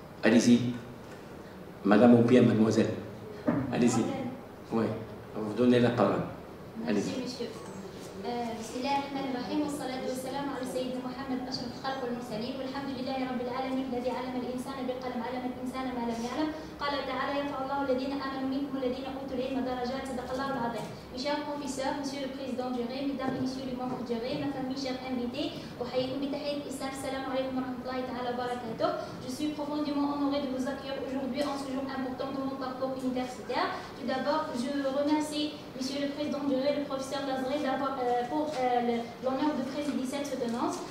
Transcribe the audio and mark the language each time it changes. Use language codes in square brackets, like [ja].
[fr] Allez-y, madame ou bien mademoiselle. Allez-y. Oui, on va vous donner la parole. Allez-y. Merci, monsieur. [ar] بسم الله الرحمن الرحيم والصلاة والسلام على سيدنا محمد أشرف الخلق والمرسلين والحمد لله رب العالمين الذي علم الإنسان بالقلم علم الإنسان ما لم يعلم قال تعالى يرفع الله الذين آمنوا منكم والذين أوتوا العلم درجات صدق الله العظيم. [fr] Mes chers professeurs, monsieur le président du REM, mesdames et messieurs les membres du REM, ma famille, chers invités, [ar] أحييكم بتحية الإسلام السلام عليكم ورحمة الله تعالى وبركاته. [fr] Je suis profondément honorée de vous accueillir aujourd'hui en ce jour important de mon parcours universitaire. Tout d'abord, je remercie monsieur le président du REM, le professeur Lazari, pour l'honneur de présider cette soutenance.